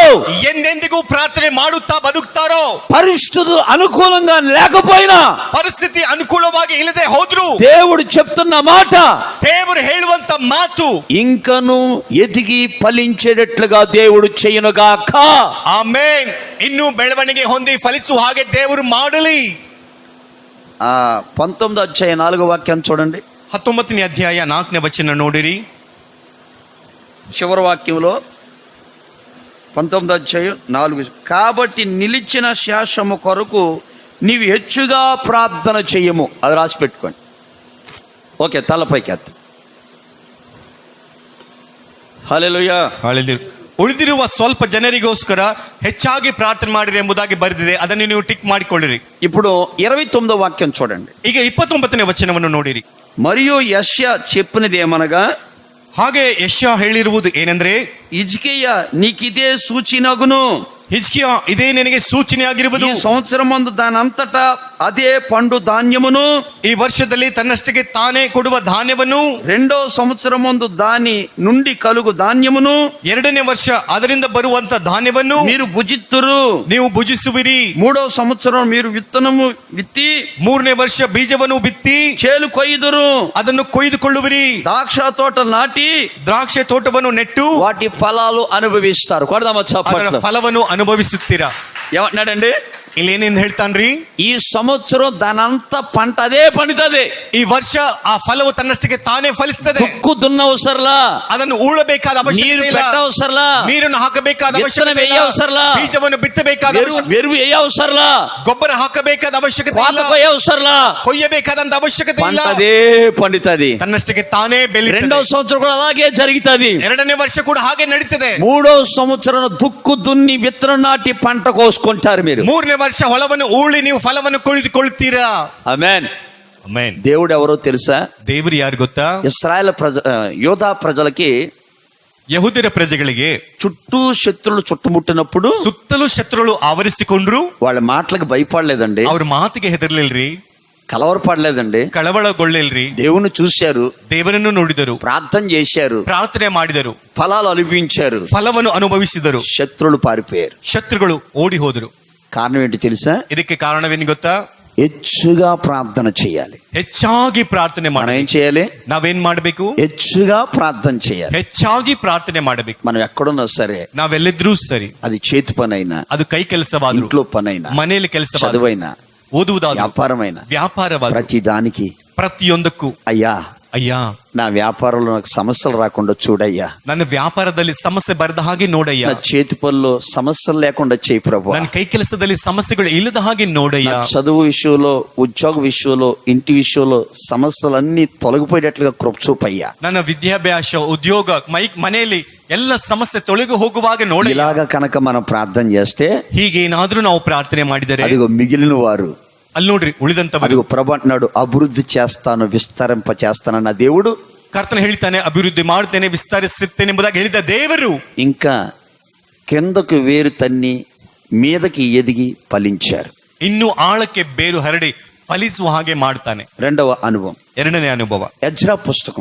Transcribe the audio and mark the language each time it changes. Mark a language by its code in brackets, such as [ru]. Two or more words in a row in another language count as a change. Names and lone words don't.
[kn] ಎಂದೆಂದಿಗೂ ಪ್ರಾರ್ಥನೆ ಮಾಡುತ್ತಾ ಬದುಕ್ತಾರೋ, [te] పరిస్థితులు అనుకూలంగా లేకపోయినా [kn] ಪರಿಸ್ಥಿತಿ ಅನುಕೂಲವಾಗಿ ಇಲ್ಲದೆ ಹೋದ್ರು [te] దేవుడు చెప్తున్న మాట, [kn] ದೇವರು ಹೇಳುವಂತ ಮಾತು, [te] ఇంకను ఎదిగి ఫలించేటట్లుగా దేవుడు చేయనుగాక. [kn] ಆಮೇನ್. ಇನ್ನು ಬೆಳವಣಿಗೆ ಹೊಂದಿ ಫಲಿಸುವ ಹಾಗೆ ದೇವರು ಮಾಡಲಿ. [te] 19వ అధ్యాయం 4వ వాక్యాన్ని చూడండి. [kn] 19ನೇ ಅಧ್ಯಾಯ 4ನೇ ವಚನ ನೋಡಿರಿ. [te] చివరి వాక్యంలో 19వ అధ్యాయం 4. కాబట్టి నిలిచిన శాసము కొరకు నీవు హెచ్చుగా ప్రార్థన చెయ్యము. అది రాసి పెట్టుకోండి. ఓకే, తలపైకి ఎత్త. హల్లెలూయా. [kn] ಉಳಿದಿರುವ ಸ್ವಲ್ಪ ಜನರಿಗೋಸ್ಕರ ಹೆಚ್ಚಾಗಿ ಪ್ರಾರ್ಥನೆ ಮಾಡಿರಿ ಎಂಬುದಾಗಿ ಬರೆದಿದೆ. ಅದನ್ನು ನೀವು ಟಿಕ್ ಮಾಡಿಕೊಳ್ಳಿರಿ. [te] ఇప్పుడు 29వ వాక్యం చూడండి. [kn] ಈಗ 29ನೇ ವಚನವನ್ನು ನೋಡಿರಿ. [te] మరియు యెషయా చెప్పినది ఏమనగా, [kn] ಹಾಗೆ ಯೆಶಾಯ ಹೇಳಿರುವುದು ಏನೆಂದ್ರೆ, [te] ಹಿಜ್ಕೀಯ నీకిదే సూచినగును, [kn] ಹಿಜ್ಕಿಯಾ, ಇದೇ ನಿನಗೆ ಸೂಚನೆ ಆಗಿರುವುದು. [te] ఈ సంవత్సరం మందు దానంతటా అదే పండు ధాన్యమును, [kn] ಈ ವರ್ಷದಲ್ಲಿ ತನ್ನಷ್ಟಕ್ಕೆ ತಾನೇ ಕೊಡುವ ಧಾನ್ಯವನ್ನು, [te] రెండో సంవత్సరం మందు దాని నుండి కలుగు ధాన్యమును [kn] ಎರಡನೇ ವರ್ಷ ಅದರಿಂದ ಬರುವಂತ ಧಾನ್ಯವನ್ನು [te] మీరు భుజిత్తురు. [kn] ನೀವು ಭುಜಿಸುವಿರಿ. [te] మూడో సంవత్సరం మీరు విత్తనము విత్తి [kn] ಮೂರನೇ ವರ್ಷ ಬೀಜವನ್ನು ಬಿತ್ತಿ [te] చేలు కొయ్యుదురు. [kn] ಅದನ್ನು ಕೊಯ್ದುಕೊಳ್ಳುವಿರಿ. [te] ద్రాక్ష తోట నాటి [kn] ದ್ರಾಕ್ಷೆ ತೋಟವನ್ನು ನೆಟ್ಟು [te] వాటి ఫలాలు అనుభవిస్తారు. కొడదామా [kn] ಅದರ [te] చప్పట్లు. [kn] ಫಲವನ್ನು ಅನುಭವಿಸುತ್ತೀರಾ. [te] ఏమంటున్నాడండి? [kn] ಇಲ್ಲಿ ಏನೇನು ಹೇಳ್ತಾನ್ರಿ? [te] ఈ సంవత్సరం దానంత పంట అదే పండుతుంది. [kn] ಈ ವರ್ಷ ಆ ಫಲವು ತನ್ನಷ್ಟಕ್ಕೆ ತಾನೇ ಫಲಿಸುತ್ತದೆ. [te] దుక్కు దున్నవసరలా, [kn] ಅದನ್ನು ಉಳಬೇಕಾದ [te] నీరు [kn] ಅವಶ್ಯಕತೆ ಇಲ್ಲ. [te] పెట్టవసరలా, [kn] ನೀರನ್ನು ಹಾಕಬೇಕಾದ [te] విత్తనం [kn] ಅವಶ್ಯಕತೆ ಇಲ್ಲ. [te] వేయవసరలా, [kn] ಬೀಜವನ್ನು ಬಿತ್ತಬೇಕಾದ [te] వెరువు వేయవసరలా, [kn] ಗೊಬ್ಬರ ಹಾಕಬೇಕಾದ ಅವಶ್ಯಕತೆ [te] కోత [kn] ಇಲ್ಲ. [te] కొయ్యవసరలా, [kn] ಕೊಯ್ಯಬೇಕಾದಂತ ಅವಶ್ಯಕತೆ ಇಲ್ಲ. [te] పంట అదే పండుతుంది. [kn] ತನ್ನಷ್ಟಕ್ಕೆ ತಾನೇ [te] రెండో [kn] ಬೆಳೆಯುತ್ತದೆ. [te] సంవత్సరం కూడా అలాగే జరుగుతుంది. [kn] ಎರಡನೇ ವರ್ಷ ಕೂಡ ಹಾಗೆ ನಡೀತದೆ. [te] మూడో సంవత్సరం దుక్కు దున్ని విత్తనం నాటి పంట కోసుకుంటారు మీరు. [kn] ಮೂರನೇ ವರ್ಷ ಹೊಲವನ್ನು ಊಳಿ ನೀವು ಫಲವನ್ನು ಕೊಯ್ದುಕೊಳ್ತೀರಾ. [te] ఆమేన్. [kn] ಆಮೆನ್. [te] దేవుడు ఎవరో తెలుసా? [kn] ದೇವರು ಯಾರು ಗೊತ್ತಾ? [te] ఇశ్రాయేల్ యోధా ప్రజలకి [kn] ಯಹೂದ್ಯರ ಪ್ರಜೆಗಳಿಗೆ [te] చుట్టూ శత్రులు చుట్టుముట్టినప్పుడు [kn] ಸುತ್ತಲೂ ಶತ್ರುಗಳು ಆವರಿಸಿಕೊಂಡ್ರು. [te] వాళ్ళ మాటలకు భయపడలేదండి, [kn] ಅವ್ರ ಮಾತಿಗೆ ಹೆದರ್ಲಿಲ್ರಿ, [te] కలవరపడలేదండి. [kn] ಕಳವಳಗೊಳ್ಳಿಲ್ರಿ. [te] దేవుని చూశారు, [kn] ದೇವರನ್ನು ನೋಡಿದರು, [te] ప్రార్థన చేశారు, [kn] ಪ್ರಾರ್ಥನೆ ಮಾಡಿದರು, [te] ఫలాలు అనుభవించారు. [kn] ಫಲವನ್ನು ಅನುಭವಿಸಿದರು. [te] శత్రులు పారిపోయారు. [kn] ಶತ್ರುಗಳು ಓಡಿ ಹೋದರು. [te] కారణం ఏంటి తెలుసా? [kn] ಇದಕ್ಕೆ ಕಾರಣವೇನು ಗೊತ್ತಾ? [te] హెచ్చుగా ప్రార్థన చేయాలి. [kn] ಹೆಚ್ಚಾಗಿ ಪ್ರಾರ್ಥನೆ [te] మనం [kn] ಮಾಡಿ. [te] ఏం చేయాలి? [kn] ನಾವೇನ್ ಮಾಡ್ಬೇಕು? [te] హెచ్చుగా ప్రార్థన చేయాలి. [kn] ಹೆಚ್ಚಾಗಿ ಪ್ರಾರ್ಥನೆ ಮಾಡಬೇಕು. [te] మనం ఎక్కడున్నా సరే, [kn] ನಾವೆಲ್ಲಿದ್ರೂ ಸರಿ, [te] అది చేతి పనైనా, [kn] ಅದು ಕೈ ಕೆಲಸವಾದ್ರು, [te] ఇంట్లో పనైనా, [kn] ಮನೆಯಲ್ಲಿ ಕೆಲಸವಾದ್ರು, [te] చదువైనా, [kn] ಓದುವುದಾದ್ರು, [te] వ్యాపారమైనా, [kn] ವ್ಯಾಪಾರವಾದ್ರು, [te] ప్రతి దానికి [kn] ಪ್ರತಿಯೊಂದಕ್ಕೂ [te] అయ్యా [kn] ಅಯ್ಯ [te] నా వ్యాపారంలో నాకు సమస్యలు రాకుండా చూడయ్యా, [kn] ನನ್ನ ವ್ಯಾಪಾರದಲ್ಲಿ ಸಮಸ್ಯೆ ಬರದ ಹಾಗೆ ನೋಡಯ್ಯ, [te] నా చేతి పనుల్లో సమస్యలు లేకుండా చేయి ప్రభు, [kn] ನನ್ನ ಕೈ ಕೆಲಸದಲ್ಲಿ ಸಮಸ್ಯೆಗಳು ಇಲ್ಲದ ಹಾಗೆ ನೋಡಯ್ಯ, [te] నా చదువు విషయంలో, ఉద్యోగ విషయంలో, ఇంటి విషయంలో సమస్యలన్నీ తొలగిపోయేటట్లుగా కృప చూపయ్యా. [kn] ನನ್ನ ವಿದ್ಯಾಭ್ಯಾಸ, ಉದ್ಯೋಗ, ಮನೆಯಲ್ಲಿ ಎಲ್ಲ ಸಮಸ್ಯೆ ತೊಳೆದು ಹೋಗುವಾಗ ನೋಡಿ. [te] ఇలాగా కనుక మనం ప్రార్థన చేస్తే [kn] ಹೀಗೇನಾದ್ರೂ ನಾವು ಪ್ರಾರ್ಥನೆ ಮಾಡಿದರೆ [te] అదిగో మిగిలిన వారు, [kn] ಅಲ್ಲಿ ನೋಡ್ರಿ ಉಳಿದಂತವರು, [te] అదిగో ప్రభు అంటున్నాడు, అభివృద్ధి చేస్తాను, విస్తరింప చేస్తానన్న దేవుడు [kn] ಕರ್ತನ ಹೇಳ್ತಾನೆ, ಅಭಿವೃದ್ಧಿ ಮಾಡ್ತೇನೆ, ವಿಸ್ತರಿಸುತ್ತೇನೆ ಎಂಬುದಾಗಿ ಹೇಳಿದ ದೇವರು [te] ఇంకా కిందకు వేరు తన్ని మీదకి ఎదిగి ఫలించారు. [kn] ಇನ್ನು ಆಳಕ್ಕೆ ಬೇರು ಹರಡಿ ಫಲಿಸುವ ಹಾಗೆ ಮಾಡ್ತಾನೆ. [te] రెండవ అనుభవం, [kn] ಎರಡನೇ ಅನುಭವ, [te] ఎజ్రా పుస్తకం